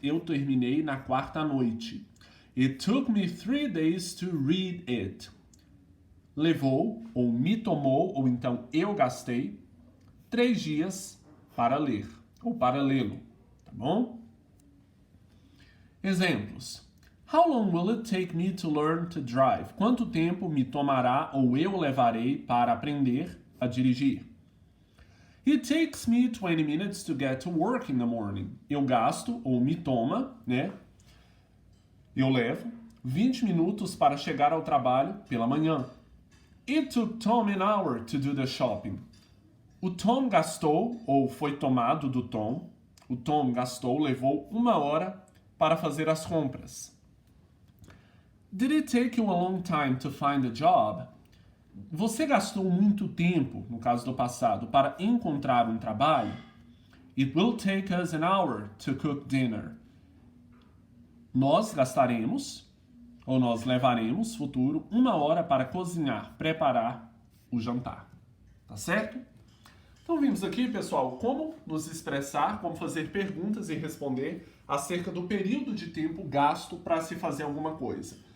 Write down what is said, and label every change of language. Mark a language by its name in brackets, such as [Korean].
[Portuguese] Eu terminei na quarta noite. [English] It took me 3 days to read it. [Portuguese] Levou, ou me tomou, ou então eu gastei 3 dias para ler, ou para lê-lo. Tá bom? Exemplos. [English] How long will it take me to learn to drive? [Portuguese] Quanto tempo me tomará ou eu levarei para aprender a dirigir? [English] It takes me 20 minutes to get to work in the morning. [Portuguese] Eu gasto ou me toma, né? Eu levo 20 minutos para chegar ao trabalho pela manhã. [English] It took Tom an hour to do the shopping. [Portuguese] O Tom gastou ou foi tomado do Tom. O Tom gastou, levou 1 hora para fazer as compras. [English] Did it take you a long time to find a job? [Portuguese] Você gastou muito tempo, no caso do passado, para encontrar um trabalho? [English] It will take us an hour to cook dinner. [Portuguese] Nós gastaremos, ou nós levaremos, futuro, 1 hora para cozinhar, preparar o jantar. Tá certo? Então vimos aqui, pessoal, como nos expressar, como fazer perguntas e responder acerca do período de tempo gasto para se fazer alguma coisa.